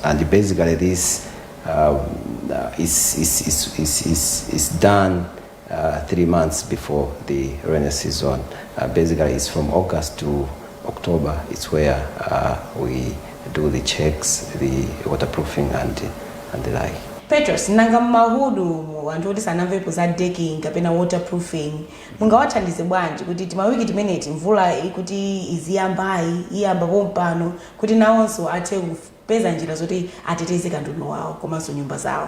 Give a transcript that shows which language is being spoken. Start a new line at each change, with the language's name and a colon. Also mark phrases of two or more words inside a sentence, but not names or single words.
English: And basically this is done 3 months before the rainy season. Basically it's from August to October. It's where we do the checks, the waterproofing and the like.
Nyanja: Petros, nanga mahudu anthu oti sanamvepo za decking kapena waterproofing mungawathandize bwanji kuti timawiki timeneti mvula ikuti iziyambayi iyamba pompano kuti nawonso athe kupeza njira zoti ateteze katundu wawo komanso nyumba zawo.